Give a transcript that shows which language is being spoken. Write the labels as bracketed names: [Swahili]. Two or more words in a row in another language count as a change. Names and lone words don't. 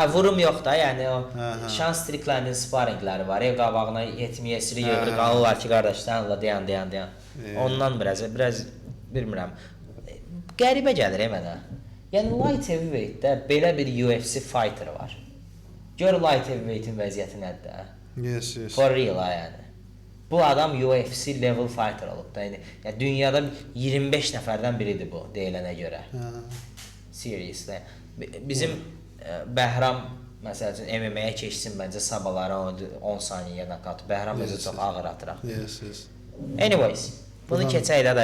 [Azerbaijani] Hə, vurum yox da, yəni o Sean Strickland'in sparringləri var, ev qabağına 70-yesiri yığır, qalırlar ki, qardaş, sən Allah dayan. Ondan biraz bilmirəm. Qəribə gəlir mənə. Yəni [English] light heavyweightdə [Azerbaijani] belə bir UFC fighter var. Gör [English] light heavyweight'in [Azerbaijani] vəziyyəti nədir? [English] Yes. For real [Azerbaijani] yəni. Bu adam UFC [English] level fighter [Azerbaijani] olub da. Yəni dünyada 25 nəfərdən biridir bu deyilənə görə. [English] Seriously. [Azerbaijani] Bizim Bəhram məsəl üçün MMA-yə keçsin məncə sabahları 10 saniyəyə nokaut. Bəhram özü çox ağır atıraq. [English] Yes. [Azerbaijani] Anyways, bunu keçək də.